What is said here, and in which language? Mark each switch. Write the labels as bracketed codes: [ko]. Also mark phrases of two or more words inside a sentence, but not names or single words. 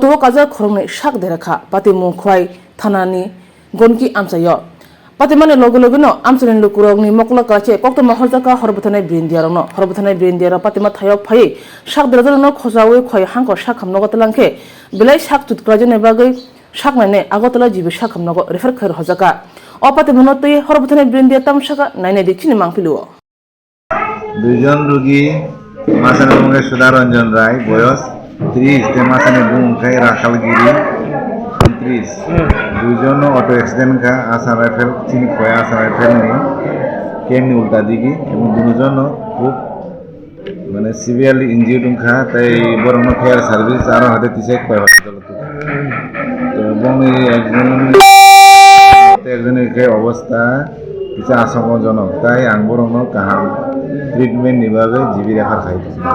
[trp] কাজা খরংনে শাক দেরাখা পাতি মুং খয় থানানি গনকি আমচায় পাতি মানে লগে লগে ন আমচানি লুকুরগনি মকলা কাছে কক্ত মহরজাকা হরবথানাই ব্রিন্দিয়ারং ন হরবথানাই ব্রিন্দিয়ার পাতি মা থায়ক ফাই শাক দেরাজন খজাওয়ে খয় হাঙ্ক শাক খামনগতলাংখে বেলাই শাক তুতক্রাজনে বাগৈ শাক নাইনে আগতলা জিবি শাক খামনগ রেফার খৈর হজাকা অপাতি মনতই হরবথানাই ব্রিন্দিয়া তামসাকা নাইনে দেখছিনি মাংপিলুও [bn] দুইজন রোগী [trp] মাসানে বুঙ্গে [bn] সুধারঞ্জন রায় বয়স 30 তে [trp] মাসানে বুঙ্গে [bn] রাখালগিরি 29 দুইজন অটো অ্যাক্সিডেন্ট খা আসাম রাইফেল চিনি খয়া আসাম রাইফেল নি কেমনি উল্টা দিকে এবং দুজন খুব মানে [en] severely injured [bn] খা তাই বরং ফায়ার সার্ভিস আর হাতে তিসে কয় তো এবং একজনের অবস্থা কিছু আশঙ্কাজনক তাই [trp] আং বরং কাহাম [bn] ট্রিটমেন্ট নিভাবে জিবি রেখার খাইছে